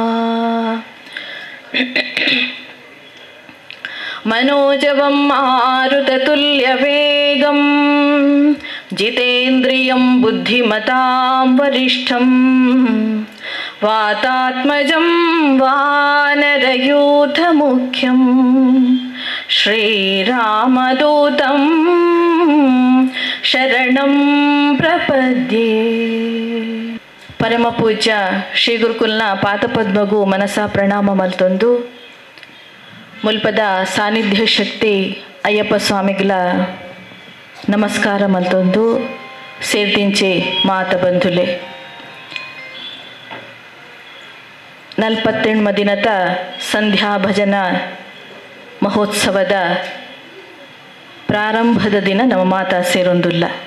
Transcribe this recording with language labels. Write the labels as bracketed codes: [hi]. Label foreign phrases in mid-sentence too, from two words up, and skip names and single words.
[sa] मनोजवं मारुततुल्यवेगं जितेन्द्रियं बुद्धिमतां वरिष्ठं वातात्मजं वानरयूथमुख्यं श्रीरामदूतं शरणं प्रपद्ये. [tcy] ಪರಮಪೂಜ್ಯ ಶ್ರೀ ಗುರುಕುಲ್ನ ಪಾದಪದ್ಮಗೂ ಮನಸಾ ಪ್ರಣಾಮ ಮಲ್ತೊಂದು ಮುಲ್ಪದ ಸಾನ್ನಿಧ್ಯ ಶಕ್ತಿ ಅಯ್ಯಪ್ಪ ಸ್ವಾಮಿಗಳ ನಮಸ್ಕಾರ ಮಲ್ತೊಂದು ಸೇರ್ದಿಂಚೆ ಮಾತ ಬಂಧುಲೆ 48 ದಿನದ ಸಂಧ್ಯಾ ಭಜನಾ ಮಹೋತ್ಸವದ ಪ್ರಾರಂಭದ ದಿನ ನಮ್ಮ ಮಾತಾ ಸೇರೊಂದುಲ್ಲ.